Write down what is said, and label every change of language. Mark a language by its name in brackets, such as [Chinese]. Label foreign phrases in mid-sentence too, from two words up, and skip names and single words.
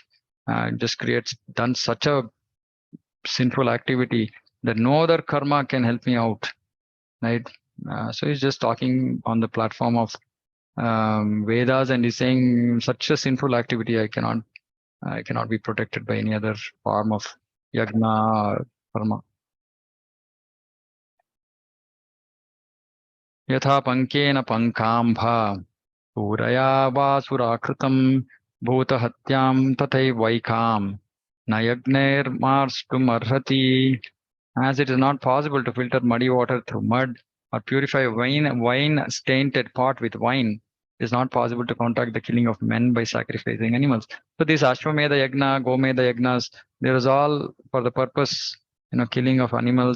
[English] Just done such a sinful activity that no other karma can help me out, right? So he's just talking on the platform of Vedas, and he's saying such a sinful activity I cannot be protected by any other form of yagna or karma. [Sanskrit] Yatha pankena pankambha Puraya vasurakratam bhuta hatyam tathai vaikam nayagner marstum arhati. [English] As it is not possible to filter muddy water through mud or purify wine tainted pot with wine, it is not possible to counteract the killing of men by sacrificing animals. So this Ashwamedha Yagna, Gomedha Yagnas, there is all for the purpose, killing of animals.